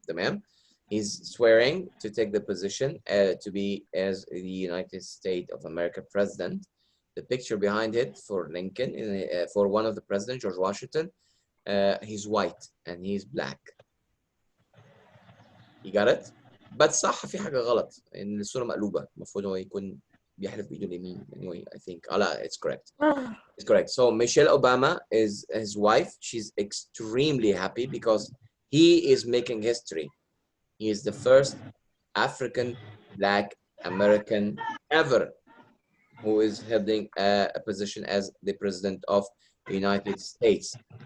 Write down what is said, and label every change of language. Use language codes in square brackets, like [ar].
[ar] تمام. [en] He's swearing to take the position to be as the United States of America president. The picture behind it for Lincoln, for one of the presidents, George Washington, he's white and he's black. You got it? [ar] But صح في حاجة غلط إن الصورة مقلوبة. المفروض هو يكون بيحلف بإيده اليمين. [en] Anyway, I think. لا, it's correct. It's correct. So Michelle Obama is his wife. She's extremely happy because he is making history. He is the first African Black American ever who is holding a position as the president of the United States.